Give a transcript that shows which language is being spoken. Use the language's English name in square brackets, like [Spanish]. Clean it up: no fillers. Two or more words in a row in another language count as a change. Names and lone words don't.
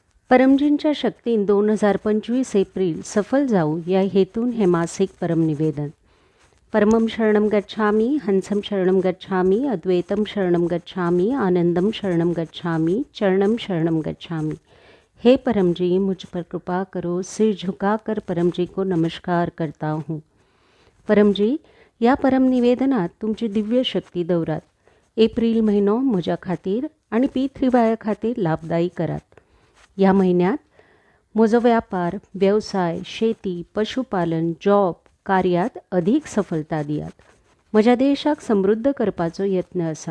[Konkani] परमजींच्या शक्तीन 2025 एप्रिल सफल जाऊ या हेतून हे मासिक परमनिवेदन. [Sanskrit] परमं शरणं गच्छामि, हंसं शरणं गच्छामि, अद्वैतम शरणं गच्छामि, आनंदम शरणं गच्छामि, चरणम शरणं गच्छामि. [Hindi] हे परम जी, मुझ पर कृपा करो. सिर झुकाकर परम जी को नमस्कार करता हूँ. [Konkani] परम जी, या परम निवेदनात तुमची दिव्य शक्ती दौरात. एप्रिल महिनो म्हज्या खातीर आणि P3Y खातीर लाभदायी करात. या महिन्यात म्हजो व्यापार, व्यवसाय, शेती, पशुपालन, जॉब कार्यात अधिक सफलता दियात. म्हज्या देशाक समृद्ध करपाचो यत्न आसा.